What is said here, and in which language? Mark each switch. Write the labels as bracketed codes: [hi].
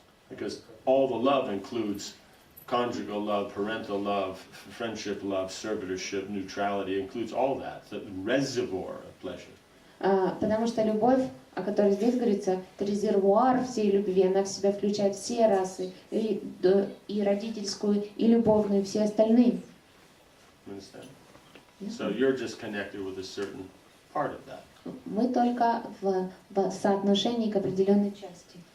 [en] Because all the love includes conjugal love, parental love, friendship love, servitorship, neutrality, includes all that, the reservoir of pleasure. [ru] Потому что любовь, о которой здесь говорится, это резервуар всей любви, она в себя включает все расы, и родительскую, и любовную, и все остальные. [en] You understand? So you're just connected with a certain part of that. [ru] Мы только в соотношении к определенной части.